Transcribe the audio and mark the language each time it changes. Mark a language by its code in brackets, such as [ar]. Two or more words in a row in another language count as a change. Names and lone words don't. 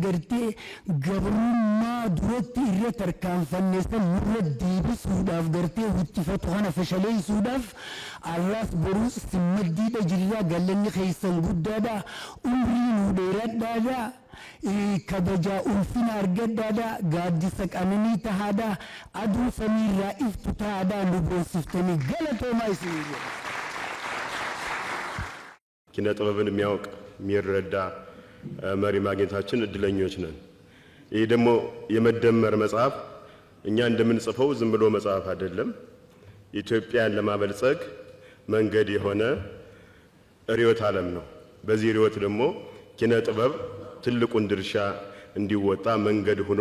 [om] gartee gabrummaa duratti irra tarkaanfannee san nurra deebisuudhaaf gartee huttifatu kana fashaleessuudhaaf arraas boruus simmaddiidha jirraa galanni keessan guddaadha umrii nu dheeradhaadha kabajaa ulfina argaddaadha gaaddisa qananii tahaadha aduu samiirraa iftu tahaadha nu boonsiftanii galatoomaa isinii jedha. [am] ኪነ ጥበብን የሚያውቅ የሚረዳ መሪ ማግኘታችን እድለኞች ነን። ይህ ደግሞ የመደመር መጽሐፍ እኛ እንደምንጽፈው ዝም ብሎ መጽሐፍ አይደለም። ኢትዮጵያን ለማበልጸግ መንገድ የሆነ ርዕዮተ ዓለም ነው። በዚህ ርዕዮት ደግሞ ኪነ ጥበብ ትልቁን ድርሻ እንዲወጣ መንገድ ሆኖ